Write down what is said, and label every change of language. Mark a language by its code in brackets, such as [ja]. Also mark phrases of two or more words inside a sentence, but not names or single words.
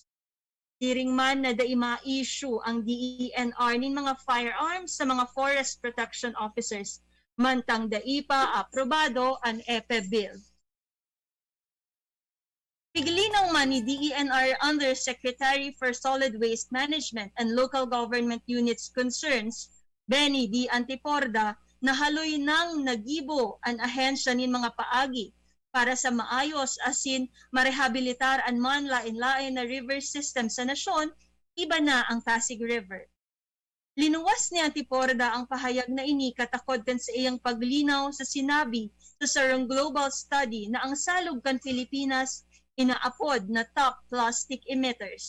[bik] Tiring man na daima-issue ang DENR nin mga firearms sa mga [en] forest protection officers, [bik] mantang daipa aprobado ang EPE Bill. Piglinaw man ni [en] DENR Undersecretary for Solid Waste Management and Local Government Units Concerns, [bik] Benny D. Antiporda, na haloy nang nagibo ang ahensya nin mga paagi para sa maayos asin marehabilitar ang manlain-lain na [en] river system [bik] sa nasyon, iba na ang Pasig River. Linuwas ni Antiporda ang pahayag na ini katakod kan sa iyang paglinaw sa sinabi sa sarong [en] global study [bik] na ang salog kan Pilipinas inaapod na [en] top plastic emitters.